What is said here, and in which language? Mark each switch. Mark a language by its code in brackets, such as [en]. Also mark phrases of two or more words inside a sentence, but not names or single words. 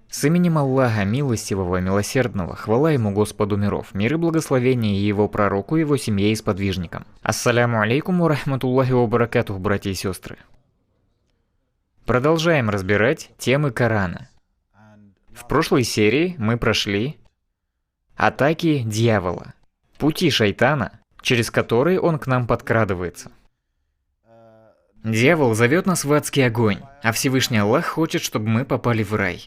[ru] С именем Аллаха, милостивого, милосердного, хвала ему Господу миров, мир и благословение его пророку, его семье и сподвижникам. [ar] السلام عليكم ورحمة الله وبركاته, [ru] братья и сестры. Продолжаем разбирать темы Корана. В прошлой серии мы прошли атаки дьявола, пути шайтана, через которые он к нам подкрадывается. Дьявол зовет нас в адский огонь, а Всевышний Аллах хочет, чтобы мы попали в рай.